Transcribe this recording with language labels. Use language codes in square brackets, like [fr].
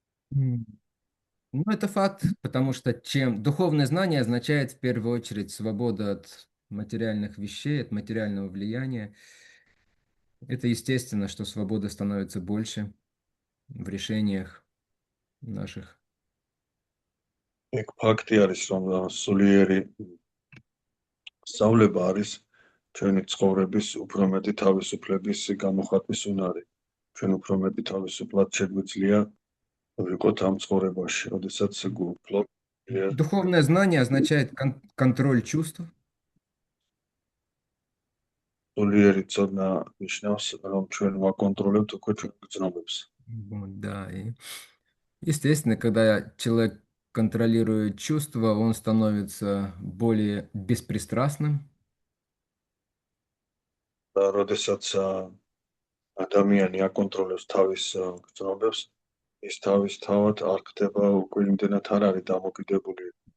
[ru] Ну, это факт, потому что чем духовное знание означает в первую очередь свобода от материальных вещей, от материального влияния. Это естественно, что свобода становится больше в решениях наших. [ka] ეგ ფაქტი არის, რომ სულიერი სწავლება არის ჩვენი ცხოვრების უფრო მეტი თავისუფლების გამოხატვის უნარი. ჩვენ უფრო მეტი თავისუფლად შეგვიძლია ვიყოთ ამ ცხოვრებაში, როდესაც გვფლობ [ru] Духовное знание означает контроль чувств. [ka] სულიერი ცოდნა ნიშნავს, რომ ჩვენ ვაკონტროლებთ უკვე ჩვენ გრძნობებს. [ru] Вот, да, и естественно, когда человек контролирует чувства, он становится более беспристрастным. [ka] და როდესაც ადამიანი აკონტროლებს თავის გრძნობებს, ის თავისთავად არ ხდება უკვე იმდენად არ არის დამოკიდებული